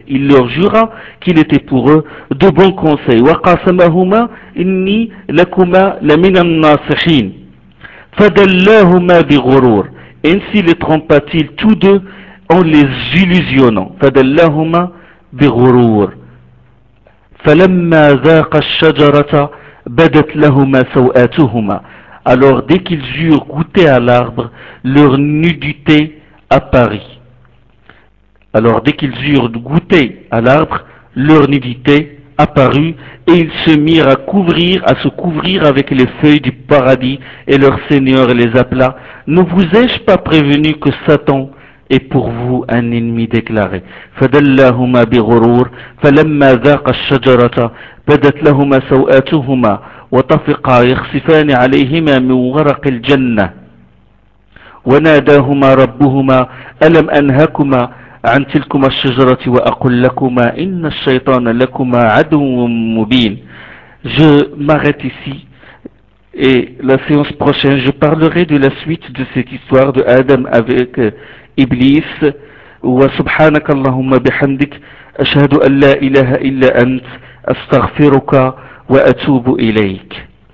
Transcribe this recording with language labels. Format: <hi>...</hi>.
<fr>Il leur jura qu'il était pour eux de bons conseils.</fr> <ar>وَقَاسَمَهُمَا إِنِّي لَكُمَا لَمِنَ النَّاصِحِينَ فَدَلَّهُمَا بِغُرُورٍ.</ar> <fr>Ainsi les trompa-t-il tous deux en les illusionnant.</fr> <ar>فَدَلَّهُمَا بِغُرُورٍ. فلما ذاق الشجرة بدت لهما سوءاتهما.</ar> <fr>Alors dès qu'ils eurent goûté à l'arbre, leur nudité apparut. Alors dès qu'ils eurent goûté à l'arbre, leur nudité apparut et ils se mirent à se couvrir avec les feuilles du paradis et leur Seigneur les appela. Ne vous ai-je pas prévenu que Satan et pour vous un ennemi déclaré.</fr> <ar>فَدَلَّهُمَا بِغُرُورٍ فَلَمَّا ذَاقَ الشَّجَرَةَ بَدَتْ لَهُمَا سَوْآتُهُمَا وَطَفِقَا يَخْصِفَانِ عَلَيْهِمَا مِنْ وَرَقِ الْجَنَّةِ وَنَادَاهُمَا رَبُّهُمَا أَلَمْ أَنْهَكُمَا عَنْ تِلْكُمَا الشَّجَرَةِ وَأَقُلْ لَكُمَا إِنَّ الشَّيْطَانَ لَكُمَا عَدُوٌّ مُبِينٌ.</ar> <fr>Je m'arrête ici. Et la séance prochaine, je parlerai de la suite de cette histoire de Adam avec إبليس.</fr> <ar>وسبحانك اللهم بحمدك أشهد أن لا إله إلا أنت أستغفرك وأتوب إليك.</ar>